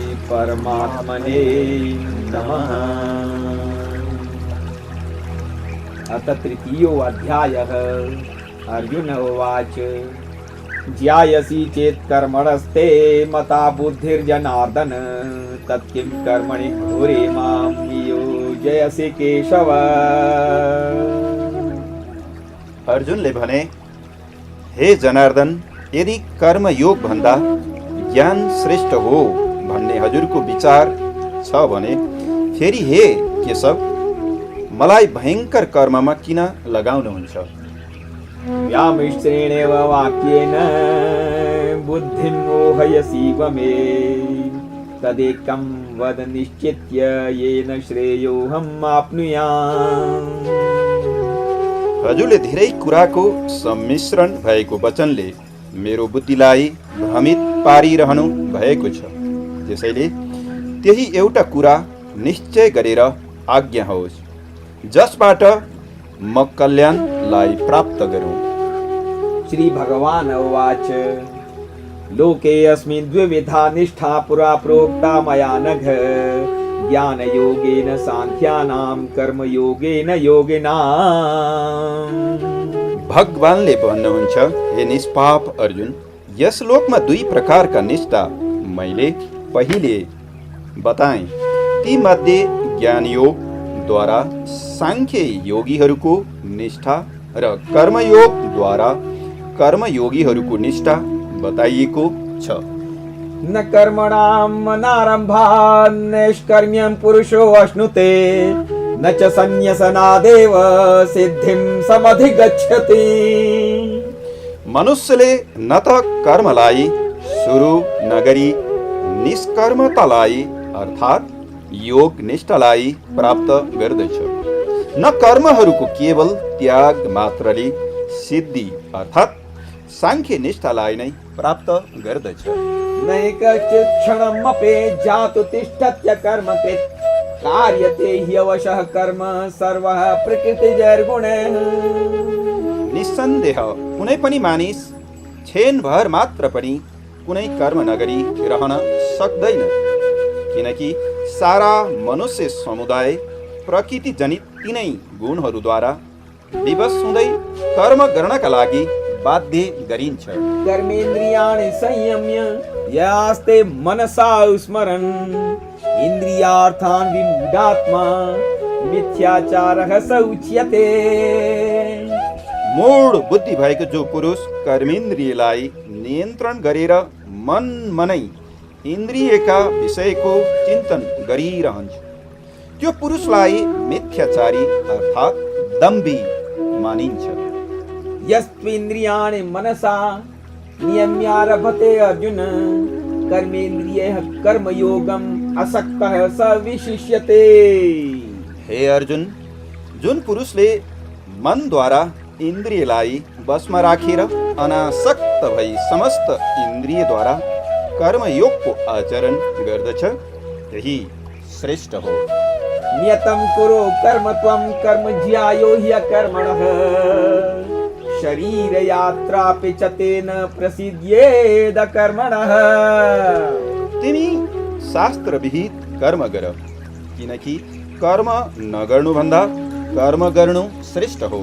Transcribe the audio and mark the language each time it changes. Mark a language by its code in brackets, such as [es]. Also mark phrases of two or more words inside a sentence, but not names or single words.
[sa] परमात्मने नमः। अथ तृतीयो अध्यायः। अर्जुन उवाच ज्यायसि चेत् कर्मणस्ते मता बुद्धिर्जनार्दन तत्किं कर्मणि घोरे मां नियोजयसि केशव। [ne] अर्जुनले भने, हे जनार्दन, यदि कर्म योग भन्दा ज्ञान श्रेष्ठ हो भन्ने हजुरको विचार छ भने फेरि हे केशव, मलाई भयंकर कर्ममा किन लगाउनुहुन्छ? [sa] व्यामिश्रेणेव वाक्येन बुद्धिं मोहयसीव मे तदेकं वद निश्चित्य येन श्रेयोऽहम् आप्नुयाम्। [ne] हजुरले धेरै कुराको सम्मिश्रण भएको वचनले मेरो बुद्धिलाई भ्रमित पारिरहनु भएको छ। त्यसैले त्यही एउटा कुरा निश्चय गरेर आज्ञा होस्, जसबाट म कल्याणलाई प्राप्त गरौँ। [sa] श्री भगवान उवाच लोके अस्मिन् द्विविधा निष्ठा पुरा प्रोक्ता मया नघ ज्ञान योगेन साङ्ख्यानां कर्म योगेन योगिनाम्। [ne] भगवानले भन्नुहुन्छ, हे निष्पाप अर्जुन, यस लोकमा दुई प्रकारका निष्ठा मैले पहिले बताएँ। ती मध्ये ज्ञान योग द्वारा सांख्य योगीहरूको निष्ठा र कर्मयोग द्वारा कर्मयोगीहरूको निष्ठा बताइएको छ। [sa] न कर्मणां अनारम्भात् नैष्कर्म्यं पुरुषो अश्नुते न च संन्यसनादेव सिद्धिं समधिगच्छति। [ne] मनुष्यले न त कर्मलाई सुरु नगरी निष्कर्मतालाई अर्थात् योग निष्ठालाई प्राप्त गर्दछ, न कर्महरूको केवल त्याग मात्रले सिद्धि अर्थात् सांख्य निष्ठालाई नै प्राप्त गर्दछ। [sa] नैकश्चित् क्षणमपि जातु तिष्ठत्य कर्मकृत् कार्यते ह्यवशः कर्म सर्वः प्रकृतिजैर्गुणैः। [ne] निस्सन्देह कुनै पनि मानिस क्षणभर मात्र पनि कुनै कर्म नगरी रहन सक्दैन, किनकि सारा मनुष्य समुदाय प्रकृति जनित तिनै गुणहरूद्वारा विवश हुँदै कर्म गर्नका लागि बाध्य गरिन्छ। [sa] कर्मेन्द्रियाणि संयम्य यास्ते मनसा स्मरन् इन्द्रियार्थान् विमूढात्मा मिथ्याचारः स उच्यते। [ne] मूढ बुद्धि भएको जो पुरुष कर्मेन्द्रियलाई नियन्त्रण गरेर मन मनै इन्द्रियका विषयको चिन्तन गरिरहन्छ, त्यो पुरुषलाई मिथ्याचारी अर्थात् दम्भी मानिन्छ। [sa] यस्त्विन्द्रियाणि मनसा नियम्यारभते अर्जुन कर्मेन्द्रियैः कर्मयोगम् असक्तः स विशिष्यते। [ne] हे अर्जुन, जुन पुरुषले मनद्वारा इन्द्रियलाई वशमा राखेर अनासक्त भई समस्त इन्द्रियद्वारा कर्मयोगको आचरण गर्दछ, यही श्रेष्ठ हो। [sa] नियतं कुरु कर्म त्वं कर्म ज्यायो ह्यकर्मणः शरीर यात्रापि च तेन प्रसिद्ध्येद कर्मणः। [ne] तिमी शास्त्र विहित कर्म गर, किनकि कर्म नगर्नु भन्दा कर्म गर्नु श्रेष्ठ हो।